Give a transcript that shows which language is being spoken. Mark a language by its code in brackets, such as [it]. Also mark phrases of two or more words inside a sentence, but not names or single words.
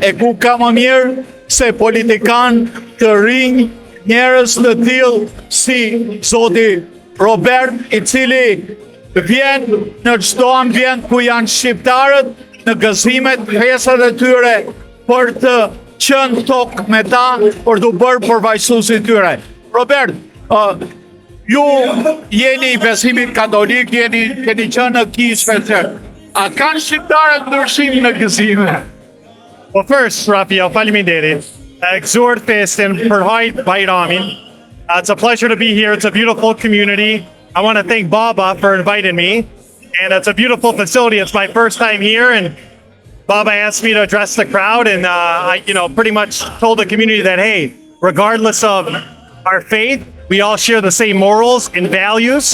[sq] E ku ka më mirë se politikan të rinj, njerëz të tillë si zoti Robert, i cili vjen në çdo ambient ku janë shqiptarët, në gëzimet, festat e tyre për të qenë tokë me ta, për të bërë përfaqësuesi tyre. Robert, ju jeni i besimit katolik, keni qenë në kishë. A kanë shqiptarët ndryshim në gëzime? [en] Well, first, Raphael, [sq] faleminderit. Gëzuar festen për Hajt Bajramin. [en] It's a pleasure to be here. It's a beautiful community. I want to thank Baba for inviting me. And it's a beautiful facility. It's my first time here. And Baba asked me to address the crowd. And I pretty much told the community that, hey, regardless of our faith, we all share the same morals and values.